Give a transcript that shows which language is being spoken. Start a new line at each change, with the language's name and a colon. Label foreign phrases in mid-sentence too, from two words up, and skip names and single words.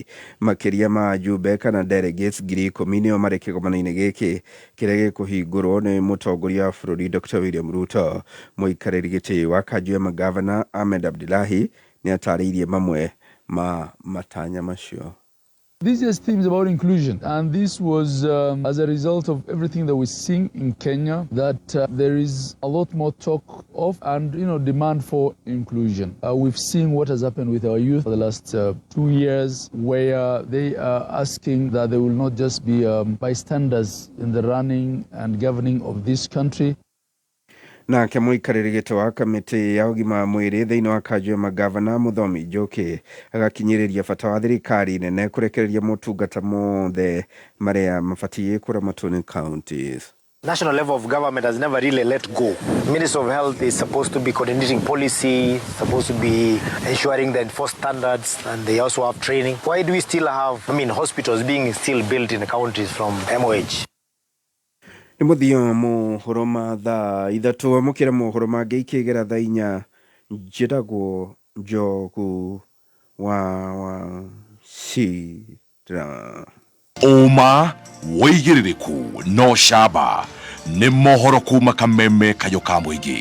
Kikuyu: Makĩria ma ajumbe kana delegates 10,000 nĩo marĩ kĩgomano-inĩ gĩkĩ kĩrĩa gĩkũhingũrwo nĩ mũtongoria wa bũrũri Dr. William Ruto. Mũikarĩri gĩtĩ wa Kajũ ya magavana Ahmed Abdullahi nĩ atarĩirie mamwe ma matanya macio.
English: This is themes about inclusion, and this was as a result of everything that we're seeing in Kenya, that there is a lot more talk of and demand for inclusion. We've seen what has happened with our youth for the last 2 years, where they are asking that they will not just be bystanders in the running and governing of this country.
Kikuyu: Nake mũikarĩri gĩtĩ wa kamĩtĩ ya ũgima wa mwĩrĩ thĩinĩ wa Kajũ ya magavana Mũthomi Njoki agakinyĩrĩria bata wa thirikari nene kũrekereria motungata mothe marĩa mabatiĩ kũramatwo nĩ counties.
English: National level of government has never really let go. Ministry of Health is supposed to be coordinating policy, supposed to be ensuring the enforced standards, and they also have training. Why do we still have, hospitals being still built in the counties from MOH?
Kikuyu: Nĩ mũthia mohoro ma thaa ithatũ amũkĩra mohoro mangĩ ikĩgera thaa 4 njĩtagwo Njogu wa Cira. Uma wĩigĩrĩrĩku no camba nĩ mohoro kuma Kameme Kayũ ka mũingĩ